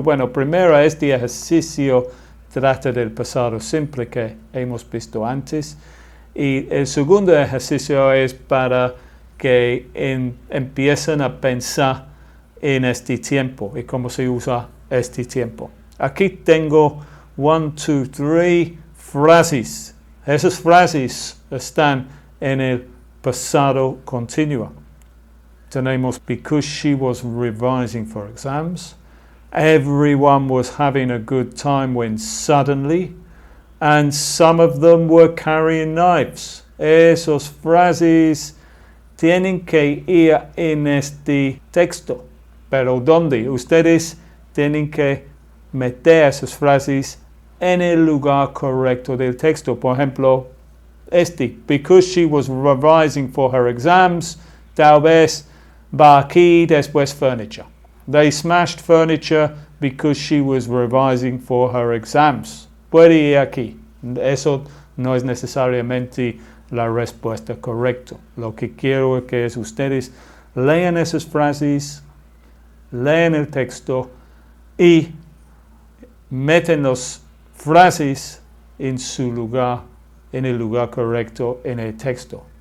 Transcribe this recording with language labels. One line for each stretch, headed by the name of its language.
Spanish: Bueno, primero este ejercicio trata del pasado simple que hemos visto antes, y el segundo ejercicio es para que empiecen a pensar en este tiempo y cómo se usa este tiempo. Aquí tengo 1, 2, 3 frases. Esas frases están en el pasado continuo. tenemos
English: because she was revising for exams. Everyone was having a good time when suddenly, and some of them were carrying knives.
Spanish: Esas frases tienen que ir en este texto. Pero ¿dónde? Ustedes tienen que meter esas frases en el lugar correcto del texto. Por ejemplo,
English: because she was revising for her exams,
Spanish: tal vez va aquí después
English: furniture. They smashed furniture because she was revising for her exams.
Spanish: Puede ir aquí. Eso no es necesariamente la respuesta correcta. Lo que quiero es que ustedes lean esas frases, lean el texto y meten las frases en su lugar, en el lugar correcto en el texto.